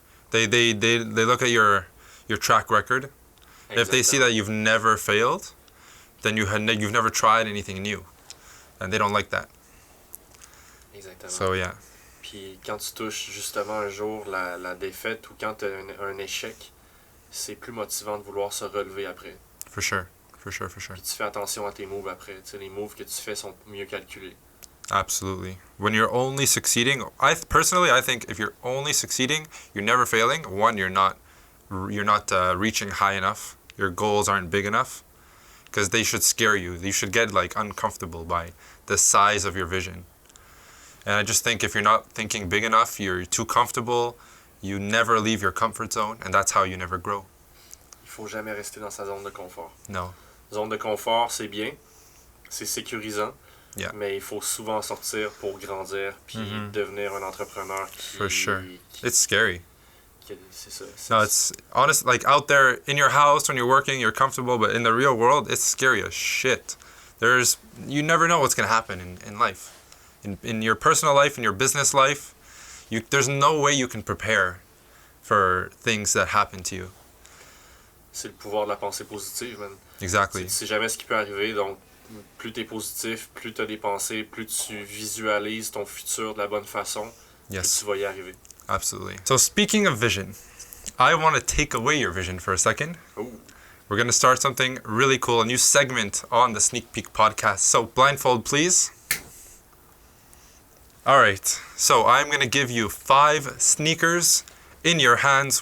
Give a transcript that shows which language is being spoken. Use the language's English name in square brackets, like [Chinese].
[English] They look at your track record. If they see that you've never failed, then you've never tried anything new, and they don't like that. [French] Exactement. [English] So yeah. [French] Puis quand tu touches justement un jour la défaite ou quand tu as un échec, c'est plus motivant de vouloir se relever après. [English] For sure. For sure. [French] Puis tu fais attention à tes moves après. Tu sais, les moves que tu fais sont mieux calculés. [English] Absolutely. When you're only succeeding, I think if you're only succeeding, you're never failing. One, you're not reaching high enough. Your goals aren't big enough, because they should scare you. You should get like uncomfortable by the size of your vision. And I just think if you're not thinking big enough, you're too comfortable. You never leave your comfort zone, and that's how you never grow. [French] Il faut jamais rester dans sa zone de confort. [English] No. [French] Zone de confort, c'est bien, c'est sécurisant, [English] Yeah. [French] mais il faut souvent sortir pour grandir puis devenir un entrepreneur qui... [English] For sure. It's scary. [French] C'est ça. [English] No, it's honest. Like out there in your house when you're working, you're comfortable, but in the real world, it's scary as shit. You never know what's gonna happen in life, in your personal life, in your business life. There's no way you can prepare for things that happen to you. [French] C'est le pouvoir de la pensée positive, man. [English] Exactly. [French] C'est jamais ce qui peut arriver, donc plus t'es positif, plus t'as des pensées, plus tu visualises ton futur de la bonne façon, plus [English] Yes, [French] tu vas y arriver. [English] absolutely. So speaking of vision, I want to take away your vision for a second. Ooh. We're going to start something really cool, a new segment on the Sneak Peek podcast. So blindfold, please. All right, so I'm going to give you 5 sneakers in your hands.